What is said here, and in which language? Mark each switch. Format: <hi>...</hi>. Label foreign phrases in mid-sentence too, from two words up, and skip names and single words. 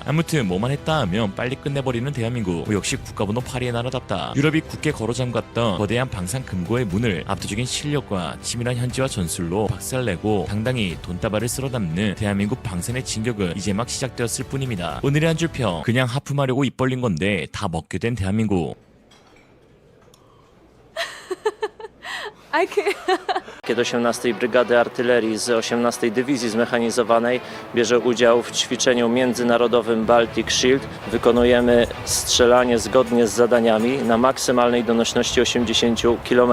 <ko>아무튼 뭐만 했다 하면 빨리 끝내버리는 대한민국, 역시 국가번호 8위의 나라답다. 유럽이 굳게 걸어잠갔던 거대한 방산 금고의 문을 압도적인 실력과 치밀한 현지화 전술로 박살내고 당당히 돈다발을 쓸어 담는 대한민국 방산의 진격은 이제 막 시작되었을 뿐입니다. 오늘의 한 줄 평, 그냥 하품하려고 입 벌린 건데 다 먹게 된 대한민국.</ko> <pl>Kiedy 18 Brygady Artylerii z 18 Dywizji Zmechanizowanej bierze udział w ćwiczeniu międzynarodowym Baltic Shield. Wykonujemy strzelanie zgodnie z zadaniami na maksymalnej donośności 80 km.</pl>